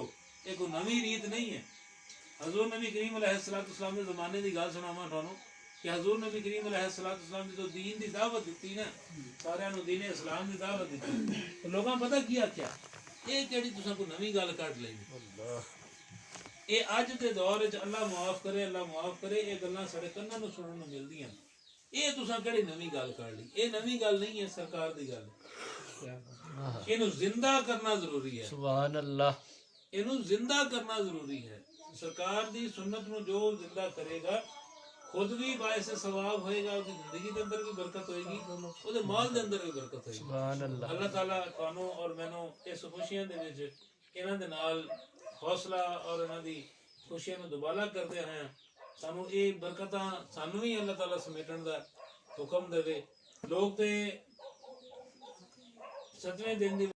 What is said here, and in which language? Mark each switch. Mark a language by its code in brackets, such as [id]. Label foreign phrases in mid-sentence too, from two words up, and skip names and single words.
[pa] یہ کوئی نوی ریت نہیں ہے۔ حضور نبی کریم علیہ السلام کے زمانے دی گل سناواں تھانوں کہ حضور نبی کریم علیہ السلام جو دین دی دعوت دیتی نا، سارے نو دین اسلام دی دعوت دیتی، تو لوگاں پتہ کی آکھیا، یہ کیڑی تساں کوئی نوی گل کڈ لئی، یہ اج دے دور وچ اللہ معاف کرے، اللہ معاف کرے، یہ گلاں ساڈے کناں نوں سنن نوں ملدیاں، یہ تساں کیڑی نوی گل کر لی، یہ نوی گل نہیں ہے، سرکار دی گل ہے۔ اینو زندہ کرنا ضروری ہے، [ar] سبحان اللہ، [pa] اینو زندہ کرنا ضروری ہے۔ سرکار دی سنت نو جو زندہ کرے گا خود بھی باعث ثواب ہوئے گا، [ur] اس کی زندگی کے اندر بھی برکت ہوئے گی، [pa] اس دے مال دے اندر بھی برکت ہوئے گی۔ [ar] سبحان اللہ۔ [pa] اللہ تعالیٰ تانوں اور مینوں اس خوشیاں دے وچ انہاں دے نال حوصلہ اور انہاں دی خوشیاں نوں دوبالا کردے ہیں، سانوں اے برکتاں سانوں ہی اللہ تعالیٰ سمیٹن دا حکم دے۔ لوگ تے 7ویں دن دی